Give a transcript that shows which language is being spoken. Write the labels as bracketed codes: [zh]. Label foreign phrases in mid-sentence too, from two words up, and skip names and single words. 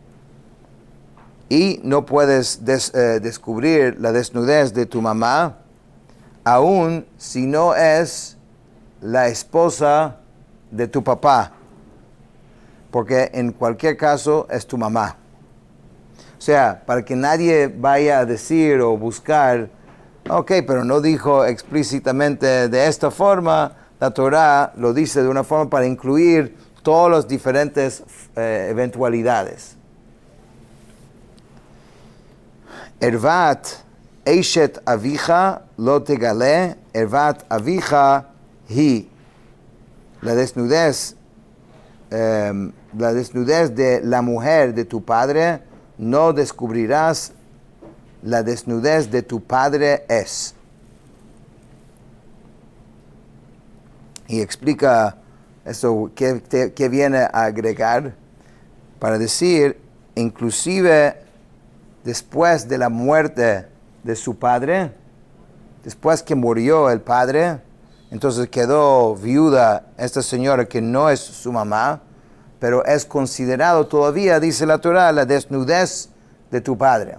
[es] Y no puedes descubrir la desnudez de tu mamá, aun si no es la esposa de tu papá, porque en cualquier caso es tu mamá. O sea, para que nadie vaya a decir o buscar, ok, pero no dijo explícitamente de esta forma, la Torah lo dice de una forma para incluir todas las diferentes eventualidades. [he] Ervat Eishet Avija lo tegale, Ervat Avija hi. [es] la desnudez de la mujer de tu padre, no descubrirás la desnudez de tu padre es. Y explica eso que viene a agregar para decir, inclusive después de la muerte de su padre, después que murió el padre, entonces quedó viuda esta señora que no es su mamá, pero es considerado todavía, dice la Torah, la desnudez de tu padre.